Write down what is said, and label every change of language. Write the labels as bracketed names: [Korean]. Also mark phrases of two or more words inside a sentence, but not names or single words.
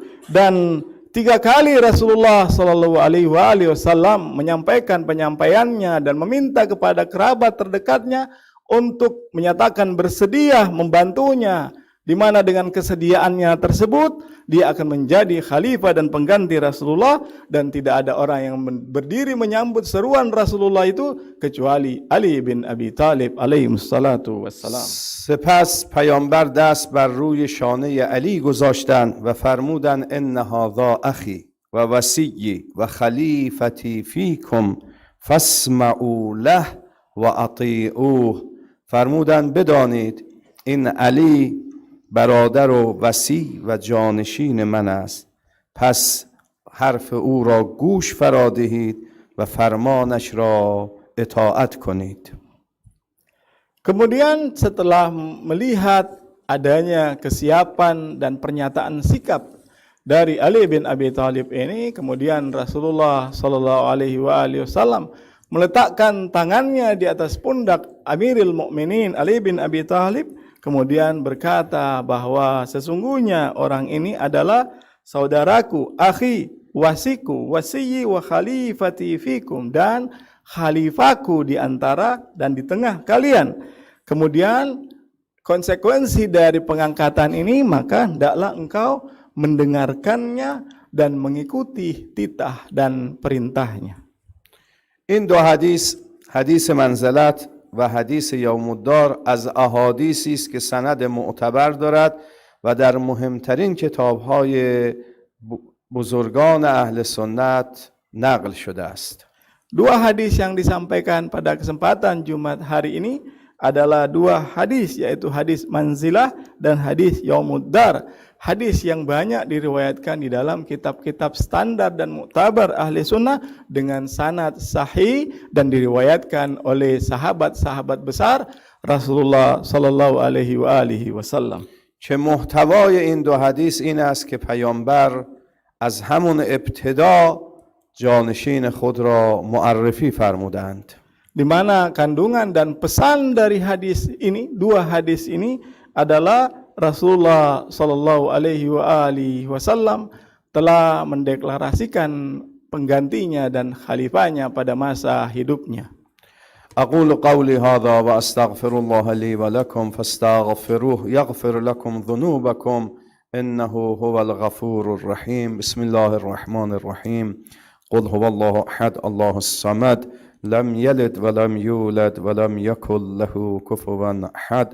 [Indonesian] Dan 3 kali Rasulullah [Arabic] صلى الله عليه وسلم [Indonesian] menyampaikan penyampaiannya dan meminta kepada kerabat terdekatnya untuk menyatakan bersedia membantunya, di mana dengan kesediaannya tersebut dia akan menjadi khalifah dan pengganti Rasulullah, dan tidak ada orang yang berdiri menyambut seruan Rasulullah itu kecuali Ali bin Abi Talib [Arabic] عليه الصلاة والسلام. [Persian] سپس پیامبر دست بر روی شانه علی گذاشتند و فرمودند [Arabic] ان هذا اخی و وصی و خلیفتی فیکم فاسمعوا له و اطیعوه. [Persian] فرمودند بدانید این علی برادر و وصی و جانشین من است، پس حرف او را گوش فرا دهید و فرمانش را اطاعت کنید. [Indonesian] Kemudian setelah melihat adanya kesiapan dan pernyataan sikap dari Ali bin Abi Thalib ini, kemudian Rasulullah [Arabic] صلى الله عليه وسلم [Indonesian] meletakkan tangannya di atas pundak Amirul Mukminin Ali bin Abi Thalib, kemudian berkata bahwa sesungguhnya orang ini adalah saudaraku, [Arabic] أخي، وصيي، وصيي وخليفتي فيكم, [Indonesian] dan khalifahku di antara dan di tengah kalian. Kemudian konsekuensi dari pengangkatan ini, maka hendaklah engkau mendengarkannya dan mengikuti titah dan perintahnya. [Persian] این 2 حدیث، حدیث منزلت و حدیث یوم‌الدار، از احادیثی است که سند معتبر دارد و در مهمترین کتاب‌های بزرگان اهل سنت نقل شده است. [Indonesian] 2 hadis yang disampaikan pada kesempatan Jumat hari ini adalah 2 hadis, yaitu hadis manzilah dan hadis Yaumuddar. Hadis yang banyak diriwayatkan di dalam kitab-kitab standar dan muktabar ahli sunnah dengan sanad sahih dan diriwayatkan oleh sahabat-sahabat besar Rasulullah [Arabic] صلى الله عليه وسلم. [Persian] که محتوای این 2 حدیث این است که پیامبر از همون ابتدا جانشین خود را معرفی فرمودند. [Indonesian] Di mana kandungan dan pesan dari hadis ini, 2 hadis ini adalah Rasulullah [Arabic] صلى الله عليه وسلم [Indonesian] telah mendeklarasikan penggantinya dan khalifahnya pada masa hidupnya. [Arabic] أقول قولي هذا وأستغفر الله لي ولكم فاستغفروه يغفر لكم ذنوبكم إنه هو الغفور الرحيم. بسم الله الرحمن الرحيم. قل هو الله أحد الله الصمد لم يلد ولم يولد ولم يكن له كفوا أحد.